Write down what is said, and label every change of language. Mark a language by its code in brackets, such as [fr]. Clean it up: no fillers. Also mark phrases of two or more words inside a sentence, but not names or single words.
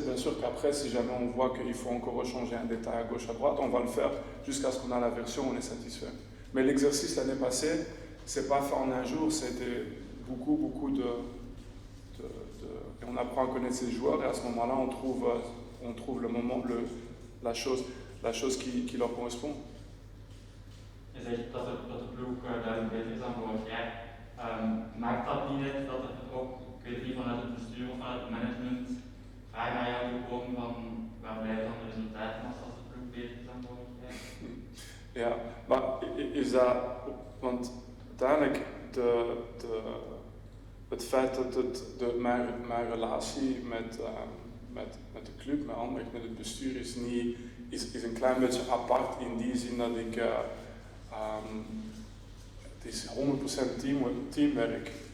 [fr] Bien sûr qu'après, si jamais on voit qu'il faut encore rechanger un détail à gauche, à droite, on va le faire jusqu'à ce qu'on a la version où on est satisfait. Mais l'exercice l'année passée, c'est pas fait en un jour, c'était beaucoup de et on apprend à connaître ses joueurs, et à ce moment-là on trouve le moment, la chose qui leur correspond. [nl] Je zegt dat de ploeg duidelijk beter is dan vorig jaar. Maakt dat niet uit dat er ook, ik weet niet vanuit het bestuur of vanuit het management, vragen naar jou gekomen van waar blijven dan de resultaten als de ploeg beter is dan vorig jaar? Ja, maar is dat, want uiteindelijk het feit dat mijn relatie met de club, met Anderlecht, met het bestuur is een klein beetje apart in die zin dat ik het is 100% teamwerk.